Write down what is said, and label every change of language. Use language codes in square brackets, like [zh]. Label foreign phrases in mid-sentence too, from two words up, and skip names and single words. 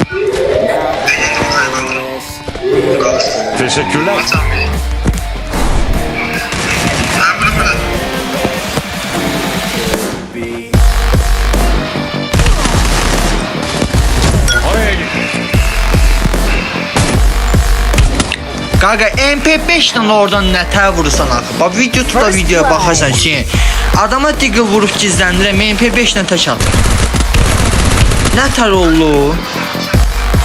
[tr] Ben yendim oraya kaldırım. Kalırsın. Teşekkürler. Sen bir. Ben bunu bırak. Oraya git. [az] Qaqa MP5 ilə oradan nətər vurursan axı? Bax video tuta videoya baxarsan ki, adama digə vurub gizləndirəm, MP5 ilə tək atır. Nətər oldu?